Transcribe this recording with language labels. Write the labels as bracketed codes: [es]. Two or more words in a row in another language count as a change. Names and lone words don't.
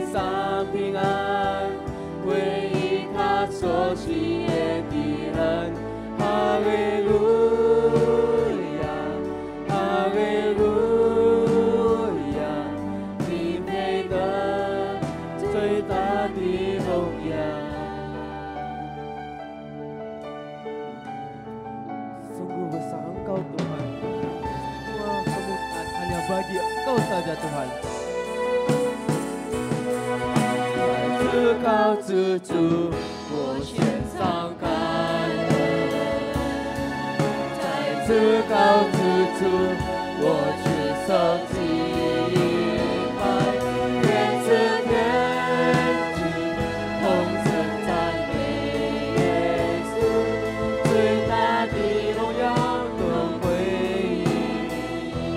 [zh] 上平安归于他所喜悦的人，哈利路亚，哈利路亚，你配得最大的荣耀。 [id] Sungguh besar Engkau Tuhan, [zh] semua kemuliaan hanya bagi Engkau saja Tuhan. 至高之主，我献上感恩。在至高之主，我举手敬拜，天赐天地，同声赞美耶稣，最大的荣耀都归于你。